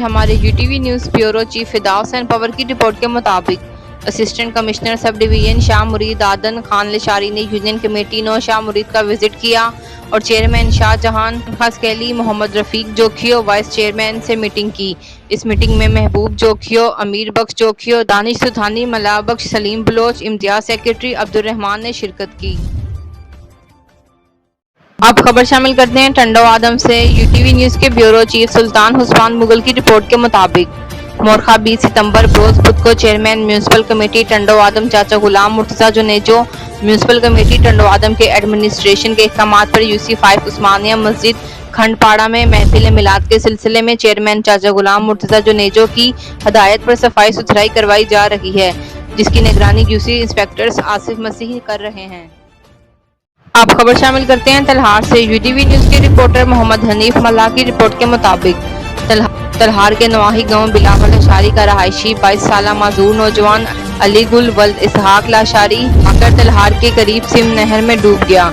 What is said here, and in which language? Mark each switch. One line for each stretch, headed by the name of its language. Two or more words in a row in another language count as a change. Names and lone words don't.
Urdu: ہمارے UTV نیوز بیورو چیف فدا حسین پوار کی رپورٹ کے مطابق اسسٹنٹ کمشنر سب ڈویژن شاہ مرید آدن خان لشاری نے یونین کمیٹی 9 شاہ مرید کا وزٹ کیا اور چیئرمین شاہجہان خاصخیلی، محمد رفیق جوکھیو، وائس چیئرمین سے میٹنگ کی. اس میٹنگ میں محبوب جوکھیو، امیر بخش جوکھیو، دانش سوتھانی، ملا بخش، سلیم بلوچ, امتیاز سیکریٹری عبدالرحمان نے شرکت کی. اب خبر شامل کرتے ہیں ٹنڈو آدم سے. UTV نیوز کے بیورو چیف سلطان حسمان مغل کی رپورٹ کے مطابق مورخہ 20 ستمبر بروز بدھ کو چیئرمین میونسپل کمیٹی ٹنڈو آدم چاچا غلام مرتضیٰ جونیجو، میونسپل کمیٹی ٹنڈو آدم کے ایڈمنسٹریشن کے احکامات پر UC5 عثمانیہ مسجد کھنڈپاڑہ میں محفل میلاد کے سلسلے میں چیئرمین چاچا غلام مرتضیٰ جونیجو کی ہدایت پر صفائی ستھرائی کروائی جا رہی ہے، جس کی نگرانی UC انسپکٹرز آصف مسیح کر رہے ہیں. اب خبر شامل کرتے ہیں تلہار سے۔ UTV نیوز کے رپورٹر محمد حنیف ملاح کی رپورٹ کے مطابق تلہار کے نواحی گاؤں بلاول لاشاری کا رہائشی 22 سال معذور نوجوان علی گل ولد اسحاق لاشاری آکر تلہار کے قریب سیم نہر میں ڈوب گیا.